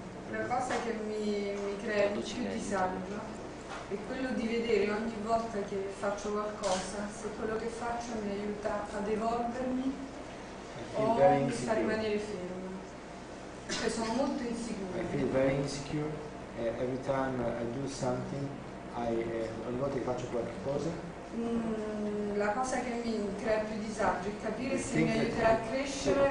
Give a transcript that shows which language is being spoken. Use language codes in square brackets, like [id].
[it] La cosa che mi crea più disagio è quello di vedere ogni volta che faccio qualcosa se quello che faccio mi aiuta ad evolvermi o mi fa rimanere ferma. Cioè sono molto insicura. [en] I feel very insecure every time I do something. [it] Ogni volta che faccio qualche cosa. La cosa che mi crea più disagio è capire se mi aiuterà a crescere